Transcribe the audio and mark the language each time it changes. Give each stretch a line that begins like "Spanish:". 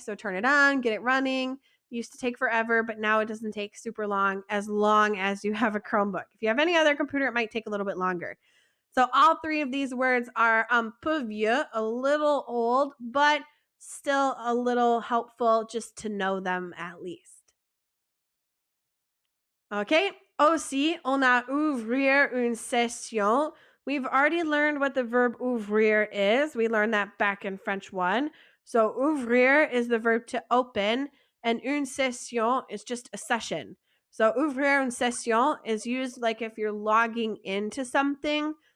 English: So turn it on, get it running. It used to take forever, but now it doesn't take super long as you have a Chromebook. If you have any other computer, it might take a little bit longer. So all three of these words are
French: un peu vieux,
English: a little old, but still a little helpful just to know them at least.
French: Okay, aussi, on a ouvrir une session.
English: We've already learned what the verb ouvrir is. We learned that back in French 1. So ouvrir is the verb to open, and une session is just a session. So ouvrir une session is used like if you're logging into something.